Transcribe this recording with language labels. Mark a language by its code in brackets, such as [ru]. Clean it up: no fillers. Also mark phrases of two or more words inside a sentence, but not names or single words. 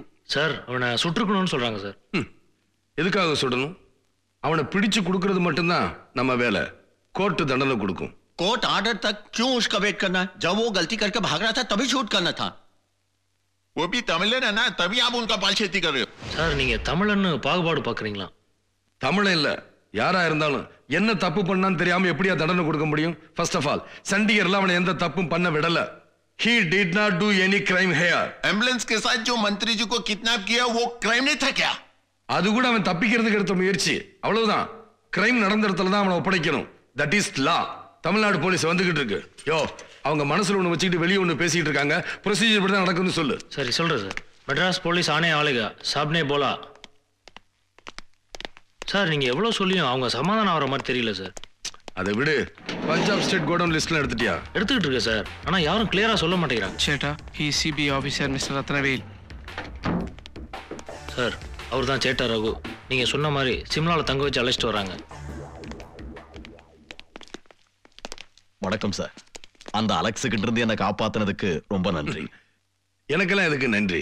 [ta] சார் அவனை சுட்டுக்கணும்னு சொல்றாங்க சார். எதுக்காக சுடணும்? அவனை பிடிச்சு கொடுக்கறது மட்டும்தான் நம்ம வேலை. கோர்ட்டு தண்டனை கொடுக்கும். [hi] कोर्ट ऑर्डर तक क्यों उसका वेट करना है? जब वो गलती करके भाग रहा था तभी शूट करना था। वो भी तमिलन है ना, तभी आप उनका पालछेती कर रहे हो। [ta] சார் நீங்க தமிழன்னு பாகுபாடு பாக்குறீங்களா? தமிழ் இல்ல யாரா இருந்தாலும் என்ன தப்பு பண்ணான்னு தெரியாம எப்படியா தண்டனை கொடுக்க முடியும்? [en] first of all [ta] சண்டிகர்ல அவனை எந்த தப்பும் பண்ண விடல. [en] He did not do any crime here. [hi] एम्बुलेंस के साथ जो मंत्री जी को किडनैप किया वो क्राइम नहीं था क्या? [ta] அது கூட அவன் தப்பிக்கிறதுக்கு எடுத்த முயற்சி, அவ்வளவுதான். கிரைம் நடந்த இடத்துல தான் அவனை ஒப்படைக்கணும். [en] that is law. [ta] தமிழ்நாடு போலீஸ் வந்துகிட்டு இருக்கு. யோ, அவங்க மனசுல ஒண்ணு வச்சுக்கிட்டு வெளியே ஒண்ணு பேசிட்டு இருக்காங்க. ப்ரொசீஜர் படி தான் நடக்கும்னு சொல்லு. சரி சொல்றேன் சார். மெட்ராஸ் போலீஸ் ஆனே ஆளுங்க [hi] साब ने बोला. [ta] சார் நீங்க எவ்வளவு சொல்லியும் அவங்க சமாதானம் ஆகிற மாதிரி தெரியல சார். அதை விடு. பஞ்சாப் ஸ்டேட் கோடவுன் லிஸ்ட்ல எடுத்துட்டியா? எடுத்துக்கிட்டு இருக்கு சார். ஆனா யாரும் கிளியரா சொல்ல மாட்டேங்கிறாங்க. சேட்டா, [en] he is CBI officer Mr. Ratnavel. [ta] சார் அவர் தான் சேட்டா ரகு. நீங்க சொன்ன மாதிரி சிம்லால தங்க வச்சு அழைச்சிட்டு வராங்க. வணக்கம் சார். அந்த அலெக்ஸ் கிட்ட இருந்து என்ன காப்பாத்துனதுக்கு ரொம்ப நன்றி. எனக்கெல்லாம் எதுக்கு நன்றி?